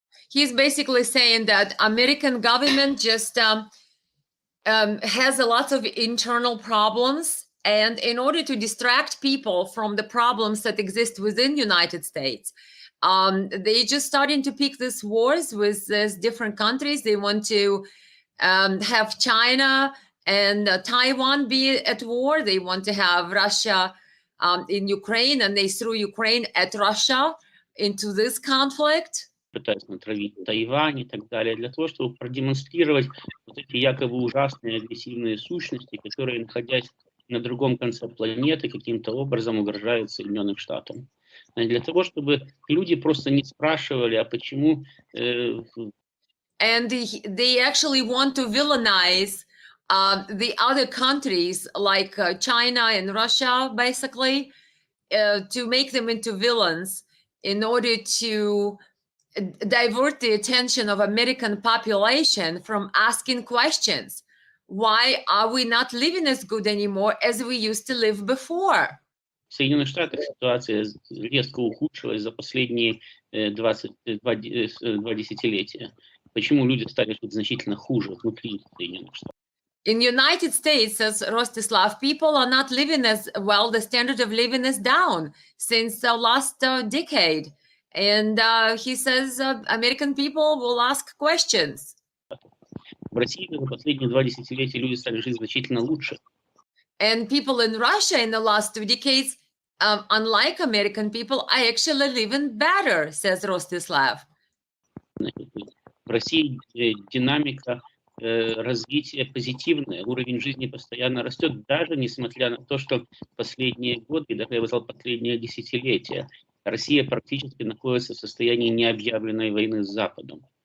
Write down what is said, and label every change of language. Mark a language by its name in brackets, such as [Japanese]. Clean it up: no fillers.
[English] He's basically saying that American government just has a lot of internal problems, and in order to distract people from the problems that exist within United States, they just starting to pick these wars with these different countries. They want to have China and Taiwan be at war. They want to have Russia in Ukraine, and they threw Ukraine at Russia into this conflict. [Russian] Пытаются натравить Тайвань и так далее, для того, чтобы продемонстрировать вот эти якобы ужасные агрессивные сущности, которые, находясь на другом конце планеты, каким-то образом угрожают Соединенным Штатам. Для того, чтобы люди просто не спрашивали, а почему... [English] And they actually want to villainize the other countries like China and Russia, basically, to make them into villains in order to divert the attention of American population from asking questions. Why are we not living as good anymore as we used to live before? [Russian] В Соединенных Штатах ситуация резко ухудшилась за последние 22 десятилетия. Почему люди стали жить значительно хуже внутри Соединенных Штатов? [English] In the United States, says Rostislav, people are not living as well. The standard of living is down since the last decade. And he says American people will ask questions. [Russian] В России за последние 2 десятилетия люди стали жить значительно лучше. [English] And people in Russia in the last 2 decades, unlike American people, are actually living better, says Rostislav. [Russian] В России динамика развития позитивная, уровень жизни постоянно растет, даже несмотря на то, что последние годы, даже я бы сказал, последние десятилетия, Россия практически находится в состоянии необъявленной войны с Западом.